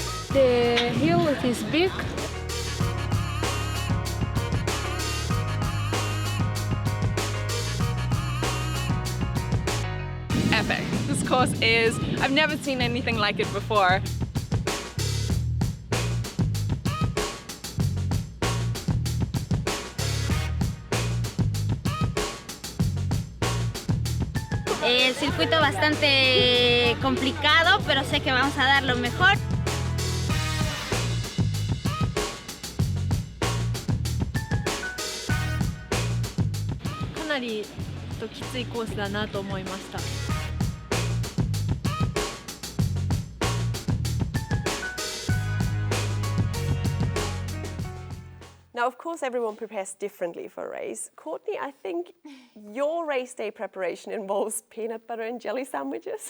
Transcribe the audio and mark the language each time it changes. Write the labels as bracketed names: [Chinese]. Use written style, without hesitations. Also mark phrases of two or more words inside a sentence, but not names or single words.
[English] The hill it is big. Epic. This course is, I've never seen anything like it before. [Spanish] El circuito bastante complicado, pero sé que vamos a dar lo mejor. [Japanese] かなりきついコースだなと思いました。 [English] Now, of course, everyone prepares differently for a race. Courtney, I think your race day preparation involves peanut butter and jelly sandwiches.